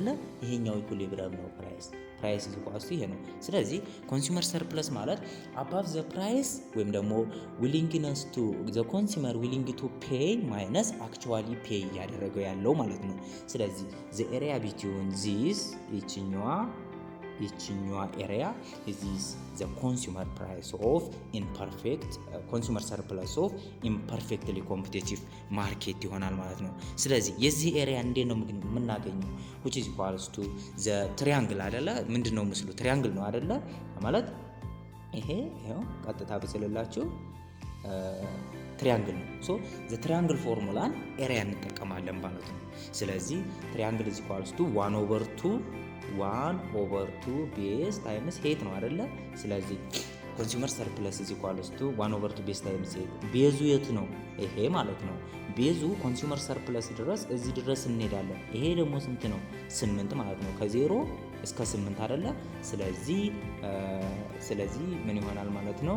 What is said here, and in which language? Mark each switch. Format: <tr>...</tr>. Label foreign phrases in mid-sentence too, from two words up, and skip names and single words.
<am>ይሄኛው ኢኩሊብሪየም ነው።</am> <en>price is equals to</en> <am>ይሄ ነው። ስለዚህ</am> <en>consumer surplus ማለት above the price</en> <am>ወይም ደግሞ</am> <en>willingness to the consumer willing to pay minus actually pay</en> <am>እያደረገው ያለው ማለት ነው። ስለዚህ</am> <en>the area between this ይችኛዋ area is the consumer price of imperfect consumer surplus of imperfectly competitive market</en> <am>ይሆናል ማለት ነው። ስለዚህ የዚህ ኤሪያ እንዴት ነው የምናገኘው?</am> <en>which is equals to the triangle</en> <am>አይደለ? ምንድነው ምስሉ? ትሪያንግል ነው አይደለ? ማለት ይሄው ቀጥታ ብስልላችሁ ትሪያንግል ነው።</am> <en>so the triangle formula area</en> <am>እንጠቀማለን ማለት ነው። ስለዚህ ትሪያንግል</am> <en>is equals to 1/2 base times height</en> <am>ነው አይደለ?</am> <en>ስለዚህ consumer surplus is equals to 1/2 base times height።</en> <am>ቤዙ የት ነው? ይሄ ማለት ነው። ቤዙ</am> <en>consumer surplus</en> <am>ድረስ እዚህ ድረስ እንሄዳለን። ይሄ ደግሞ ስንት ነው? 8 ማለት ነው። ከ0 እስከ 8 አይደለ? ስለዚህ ምን ይሆናል ማለት ነው?</am>